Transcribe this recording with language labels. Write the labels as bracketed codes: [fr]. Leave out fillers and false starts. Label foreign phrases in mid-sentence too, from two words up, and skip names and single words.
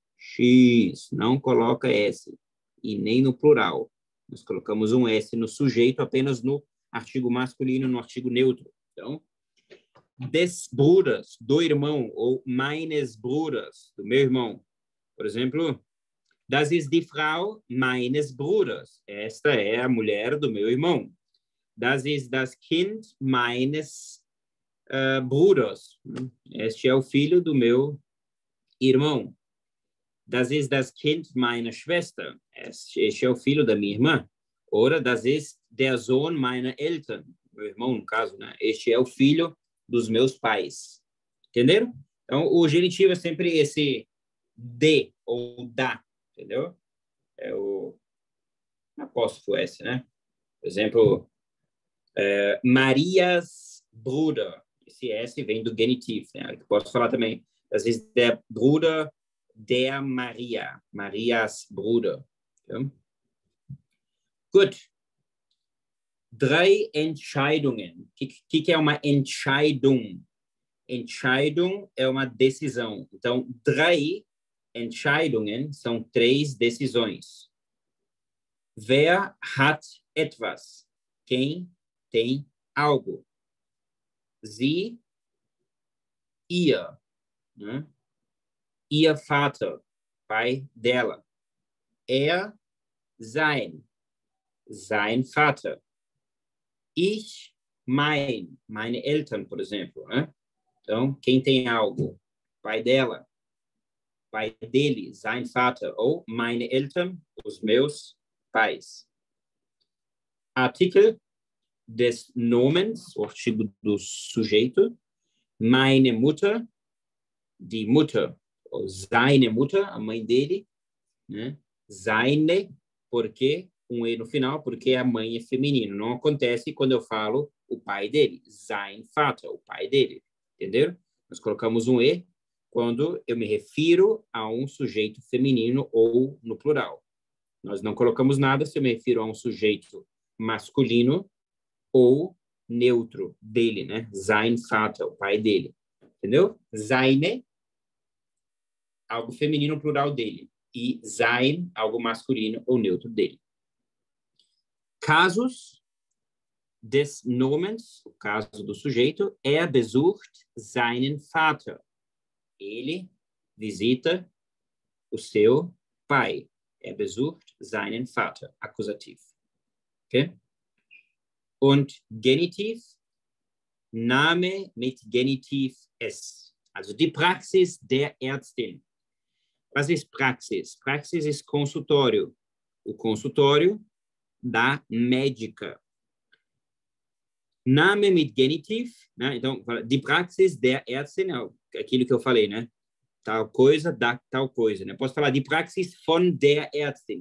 [pt] X, não coloca S. E nem no plural. Nós colocamos um S no sujeito apenas no artigo masculino, no artigo neutro. Então, [de] des Bruders, [pt] do irmão, ou [de] meines Bruders, [pt] do meu irmão. Por exemplo, [de] das ist die Frau meines Bruders. [pt] Esta é a mulher do meu irmão. [de] Das ist das Kind meines Bruders. [pt] Este é o filho do meu irmão. [de] Das ist das Kind meiner Schwester. [pt] Este é o filho da minha irmã. [de] Oder das ist der Sohn meiner Eltern. [pt] Meu irmão, no caso, né? Este é o filho dos meus pais. Entenderam? Então, o genitivo é sempre esse de ou da, entendeu? É o apóstrofo S, né? Por exemplo, [de] Marias Bruder. [pt] Esse S vem do genitivo, né? Eu posso falar também, [de] das ist der Bruder der Maria. Marias Bruder. Okay? Gut. 3 Entscheidungen. [pt] O que é uma Entscheidung? Entscheidung é uma decisão. Então, 3 Entscheidungen são 3 decisões. [de] Wer hat etwas? [pt] Quem tem algo? [de] Sie, ihr. Né? Ihr Vater, [pt] pai dela. [de] Er, sein Vater. Ich, meine Eltern, [pt] por exemplo. Né? Então, quem tem algo? Pai dela, pai dele, [de] sein Vater. Ou meine Eltern, [pt] os meus pais. [de] Artikel des Nomens, [pt] o artigo do sujeito. [de] Meine Mutter, die Mutter. Ou seine Mutter, [pt] a mãe dele. Né? Seine, porque um E no final, porque a mãe é feminino. Não acontece quando eu falo o pai dele. [de] Sein Vater, [pt] o pai dele. Entenderam? Nós colocamos um E quando eu me refiro a um sujeito feminino ou no plural. Nós não colocamos nada se eu me refiro a um sujeito masculino ou neutro dele, né? [de] Sein Vater, [pt] o pai dele. Entendeu? Seine, algo feminino plural dele. E sein, algo masculino ou neutro dele. Casos [de] des Nomens, [pt] o caso do sujeito, [de] besucht seinen Vater. [pt] Ele visita o seu pai. [de] Besucht seinen Vater, akkusativ. Okay? Und Genitiv, Name mit Genitiv S. Also die Praxis der Ärztin. Was ist Praxis? Praxis ist consultório. [pt] O consultório da médica. [de] Name mit Genitiv, [pt] né? Então, [de] die Praxis der Ärztin, [pt] aquilo que eu falei, né? Tal coisa, da tal coisa, né? Posso falar de [de] Praxis von der Ärztin.